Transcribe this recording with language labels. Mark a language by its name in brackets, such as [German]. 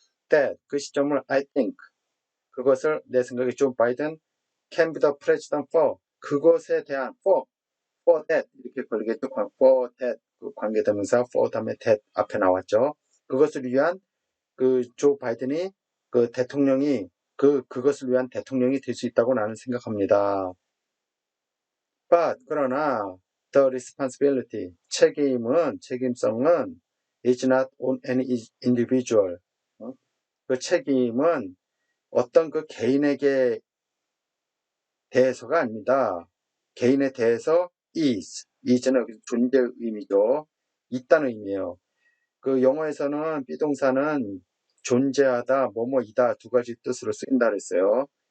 [English] that 그 시점을 I think [Korean] 그것을 내 생각에 조 바이든 [English] can be the president for 그것에 대한 for that 이렇게 걸리겠죠. [Korean] for that 그 관계대명사 for 다음에 that 앞에 나왔죠. 그것을 위한 조 바이든이 대통령이 그것을 위한 대통령이 될 수 있다고 나는 생각합니다. [English] But 그러나 the responsibility 책임성은 is not on any individual. [Korean] 그 책임은 어떤 개인에게 대해서가 아닙니다. 개인에 대해서 is는 존재의 의미죠. 있다는 의미예요. 영어에서는 비동사는 존재하다, 뭐뭐이다 두 가지 뜻으로 쓰인다 그랬어요.